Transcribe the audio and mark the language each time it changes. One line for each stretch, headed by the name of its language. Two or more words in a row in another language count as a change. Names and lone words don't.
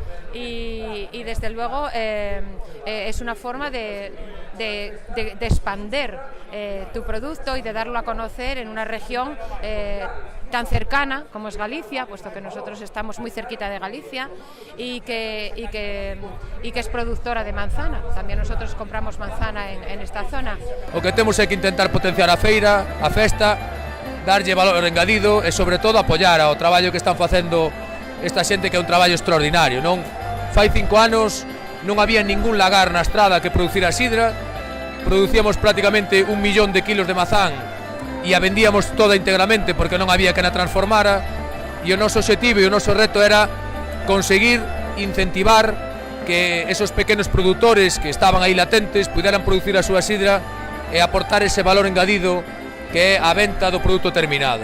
Spanish: y desde luego es una forma de expandir tu producto y de darlo a conocer en una región tan cercana como es Galicia, puesto que nosotros estamos muy cerquita de Galicia y que es productora de manzana. También nosotros compramos manzana en esta zona.
Galician: O que temos é que intentar potenciar a feira, a festa, darlle valor engadido e, sobre todo, apoiar ao traballo que están facendo esta xente, que é un traballo extraordinario, non? Fai 5 anos non había ningún lagar na Estrada que producira sidra, producíamos prácticamente 1 millón de kilos de mazán e a vendíamos toda íntegramente porque non había quen a transformara, e o noso objetivo e o noso reto era conseguir incentivar que esos pequenos produtores que estaban aí latentes puderan producir a súa sidra e aportar ese valor engadido que é a venta do produto terminado.